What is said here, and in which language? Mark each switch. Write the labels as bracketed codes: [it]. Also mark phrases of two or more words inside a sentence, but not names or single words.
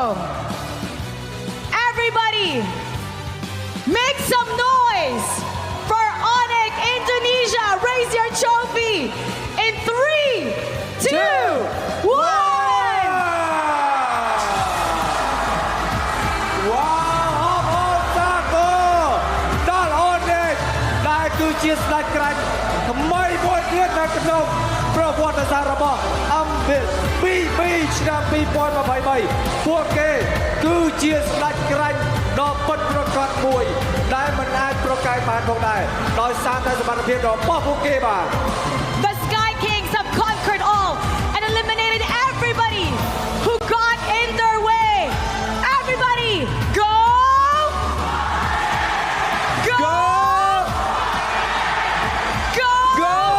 [en] Everybody, make some noise for ONIC Indonesia. Raise your trophy in 3, 2, 1. Wow, all tackle. [km] Not ONIC ដែលគឺជាស្ដេចក្រាញ់ថ្មីមួយទៀតនៅក្នុងប្រវត្តិសាស្ត្ររបស់ BB ឆ្នាំ2023 ពួកគេគឺជាស្ដេចក្រាញ់ដ៏ពិតប្រាកដមួយដែលមិនអាចប្រកែកបានផងដែរដោយសារតែសមត្ថភាពរបស់ពួកគេបាទ [en] The Sky Kings have conquered all and eliminated everybody who got in their way. Everybody, go! Go! Go! Go!